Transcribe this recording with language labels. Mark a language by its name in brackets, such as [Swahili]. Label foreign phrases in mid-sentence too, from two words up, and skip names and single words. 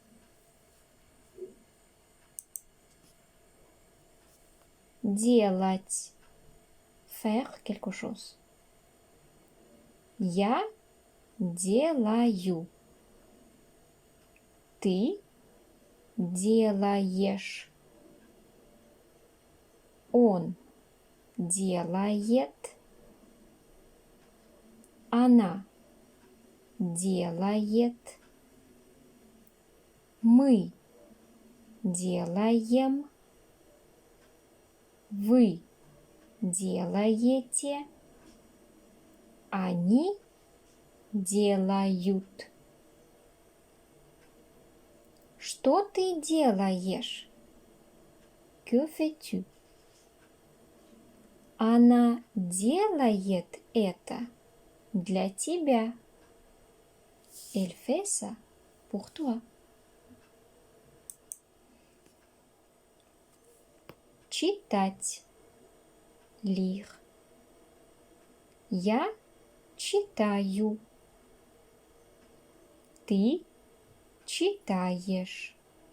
[Russian] Делать. [French] Faire quelque chose. [Russian] Я делаю. Ты делаешь. Он делает. Она делает. Мы делаем. Вы делаете. Они делают. Что ты делаешь? [French] Que fais-tu? [Russian] Она делает это для тебя. [French] Elle fait ça pour toi. [Russian] Читать. Lire. Я читаю. Ты читаешь.